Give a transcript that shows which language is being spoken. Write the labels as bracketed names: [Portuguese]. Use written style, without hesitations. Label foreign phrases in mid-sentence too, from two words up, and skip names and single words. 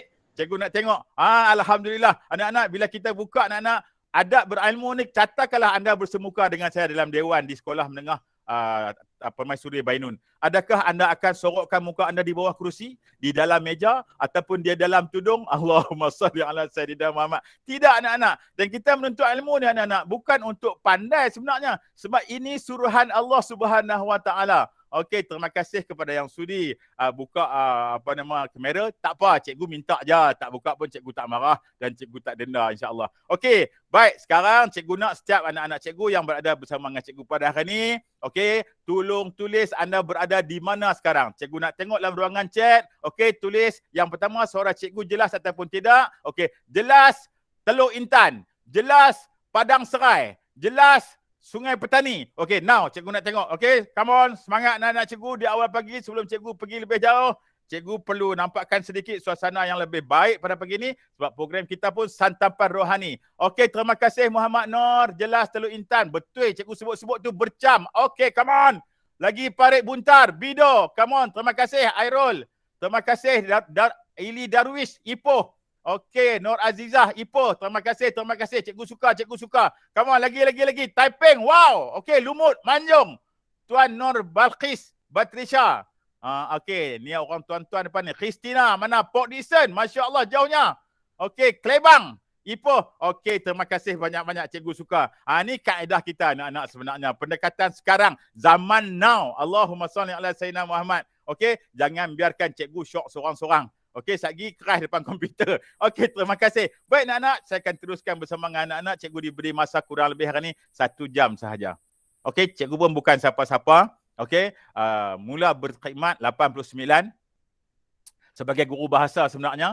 [Malay] Cikgu nak tengok. Alhamdulillah. Anak-anak, bila kita buka anak-anak, adab berilmu ni, katakanlah anda bersemuka dengan saya dalam dewan di sekolah menengah Permaisuri Bainun. Adakah anda akan sorokkan muka anda di bawah kerusi, di dalam meja, ataupun dia dalam tudung? [Arabic] اللهم صل على سيدنا محمد. [Malay] Tidak anak-anak. Dan kita menuntut ilmu ni anak-anak bukan untuk pandai sebenarnya. Sebab ini suruhan [Arabic] الله سبحانه وتعالى. [Malay] Okey, terima kasih kepada yang sudi buka kamera. Tak apa, cikgu minta je. Tak buka pun cikgu tak marah dan cikgu tak denda, [Arabic] إن شاء الله. [Malay] Okey, baik, sekarang cikgu nak setiap anak-anak cikgu yang berada bersama dengan cikgu pada hari ni, okey, tolong tulis anda berada di mana sekarang. Cikgu nak tengok dalam ruangan chat. Okey, tulis yang pertama suara cikgu jelas ataupun tidak. Okey, jelas Teluk Intan, jelas Padang Serai, jelas Sungai Petani. Okey, now cikgu nak tengok. Okey, [English] come on. [Malay] Semangat anak-anak cikgu di awal pagi sebelum cikgu pergi lebih jauh. Cikgu perlu nampakkan sedikit suasana yang lebih baik pada pagi ni sebab program kita pun santapan rohani. Okey, terima kasih Muhammad Nur. Jelas Teluk Intan. Betul cikgu sebut-sebut tu bercam. Okey, [English] come on. [Malay] Lagi Parit Buntar, Bido. [English] Come on. [Malay] Terima kasih Airul. Terima kasih Ili Darwish, Ipoh. Okey, Nur Azizah, Ipoh. Terima kasih. Cikgu suka. [English] Come on, [Malay] lagi. Taiping, wow. Okey, Lumut, Manjung. Tuan Nur Balqis, Batrisha. Okey, ni orang tuan-tuan depan ni. Christina, mana? Port Dickson, [Arabic] ما شاء الله, [Malay] jauhnya. Okey, Klebang, Ipoh. Okey, terima kasih banyak-banyak cikgu suka. Ni kaedah kita anak-anak sebenarnya. Pendekatan sekarang, zaman now. [Arabic] اللهم صل على سيدنا محمد. [Malay] Okey, jangan biarkan cikgu syok seorang-seorang. Okey, sagi keras depan komputer. Okey, terima kasih. Baik anak-anak, saya akan teruskan bersama dengan anak-anak. Cikgu diberi masa kurang lebih hari ni 1 jam sahaja. Okey, cikgu pun bukan siapa-siapa. Okey, mula berkhidmat 89 sebagai guru bahasa sebenarnya.